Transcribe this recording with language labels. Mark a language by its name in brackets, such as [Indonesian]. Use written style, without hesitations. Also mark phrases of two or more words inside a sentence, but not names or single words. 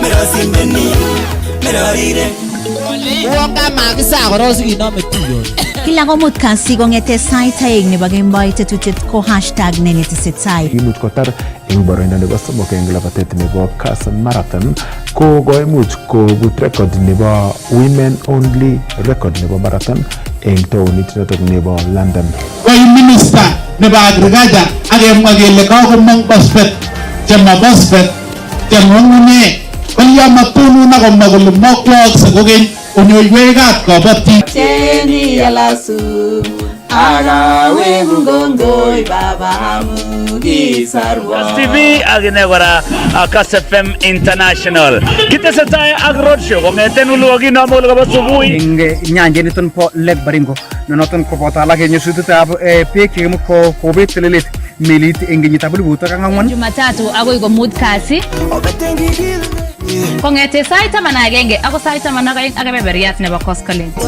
[Kalenjin] Kila komut kasi kongete sait aeng nebo kemboi tetutiet ko #nenetesetai. Imuch kotar eng boroindo nebo somok eng labatet nebo Kass Marathon ko koimuch kobut record nebo [English] women only record [Kalenjin] nebo marathon eng taonit notok nebo London. Koi minister nebo agriculture akemwa kele kakomong phosphate chema phosphate chemong'une kolyamatunu akomwa kole mokwokse kokeny onyoiwekab kabatik. Cheni yalasu agawe ngongoi baba amugi sarwa. Kass TV agine kora Kass FM International. Kitesetai ak roadshow kongeten uluokin amo kabo subui ing nyanjet niton po Lake Baringo noton koboto alak en nyasutikab beek chekimo kobet telelet melit eng kenyitab 2004 Jumatatu agoi komut kasi kongete sait 11 ako sait 12 ak kebeberyat nebo koskolen.